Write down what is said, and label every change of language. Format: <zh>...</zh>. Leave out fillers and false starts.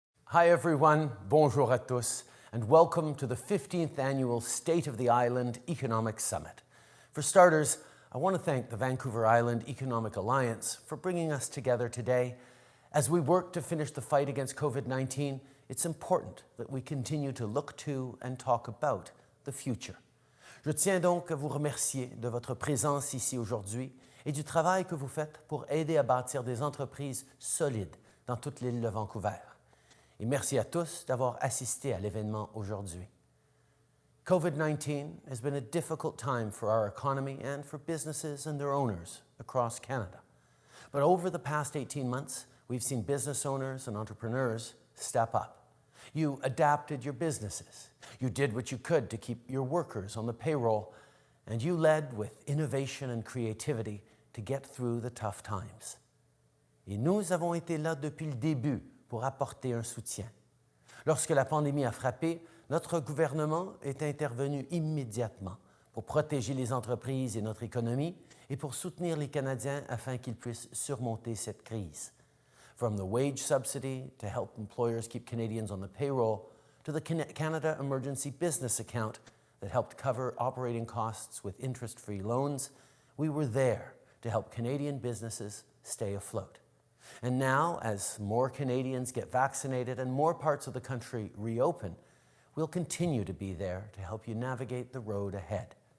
<en>Hi everyone,</en> <fr>bonjour à tous,</fr> <en>and welcome to the 15th Annual State of the Island Economic Summit. For starters, I want to thank the Vancouver Island Economic Alliance for bringing us together today. As we work to finish the fight against COVID-19, it's important that we continue to look to and talk about the future.</en> <fr>Je tiens donc à vous remercier de votre présence ici aujourd'hui et du travail que vous faites pour aider à bâtir des entreprises solides dans toute l'île de Vancouver. Et merci à tous d'avoir assisté à l'événement aujourd'hui.</fr> <en>COVID-19 has been a difficult time for our economy and for businesses and their owners across Canada. But over the past 18 months, we've seen business owners and entrepreneurs step up. You adapted your businesses. You did what you could to keep your workers on the payroll, and you led with innovation and creativity to get through the tough times.</en> <fr>Et nous avons été là depuis le début pour apporter un soutien. Lorsque la pandémie a frappé, notre gouvernement est intervenu immédiatement pour protéger les entreprises et notre économie et pour soutenir les Canadiens afin qu'ils puissent surmonter cette crise.</fr> <en>From the wage subsidy to help employers keep Canadians on the payroll, to the Canada Emergency Business Account that helped cover operating costs with interest-free loans, we were there to help Canadian businesses stay afloat. And now, as more Canadians get vaccinated and more parts of the country reopen, we'll continue to be there to help you navigate the road ahead.</en>